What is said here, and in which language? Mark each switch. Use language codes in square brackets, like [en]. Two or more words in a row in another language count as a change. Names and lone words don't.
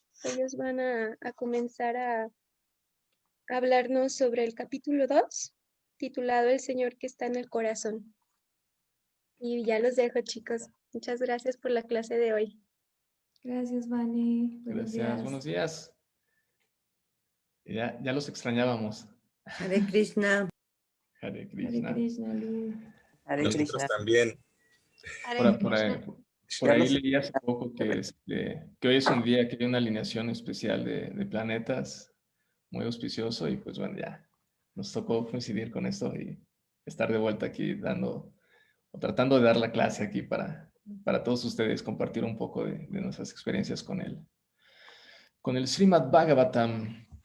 [es] Ellos van a comenzar a hablarnos sobre el capítulo 2, titulado El Señor que está en el corazón. Y ya los dejo, chicos. Muchas gracias por la clase de hoy. Gracias, Vani. Buenos Gracias, buenos días. Ya los extrañábamos. Hare Krishna. Hare Hare Krishna. Krishna, Lu. Hare Nosotros Krishna. también. Por ahí leí hace poco que hoy es un día que hay una alineación especial de planetas muy auspicioso y pues bueno, ya nos tocó coincidir con esto y estar de vuelta aquí tratando de dar la clase aquí para todos ustedes, compartir un poco de nuestras experiencias con el Srimad Bhagavatam.